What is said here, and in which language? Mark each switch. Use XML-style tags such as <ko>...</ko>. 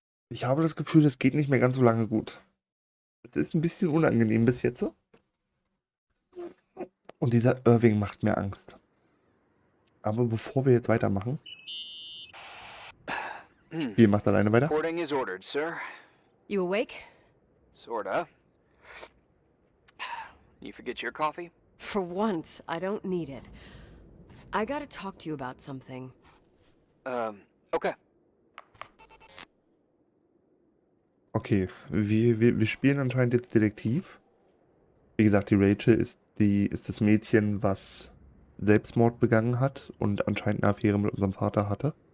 <de>Ich habe das Gefühl, das geht nicht mehr ganz so lange gut. Es ist ein bisschen unangenehm bis jetzt. Und dieser Irving macht mir Angst. Aber bevor wir jetzt weitermachen, Spiel macht alleine weiter.</de> <en>Boarding is ordered, sir. You awake? Sorta. You forget your coffee? For once, I don't need it. I gotta talk to you about something. Okay.</en> <de>Okay, wir spielen anscheinend jetzt Detektiv. Wie gesagt, die Rachel ist das Mädchen, was Selbstmord begangen hat und anscheinend eine Affäre mit unserem Vater hatte.</de>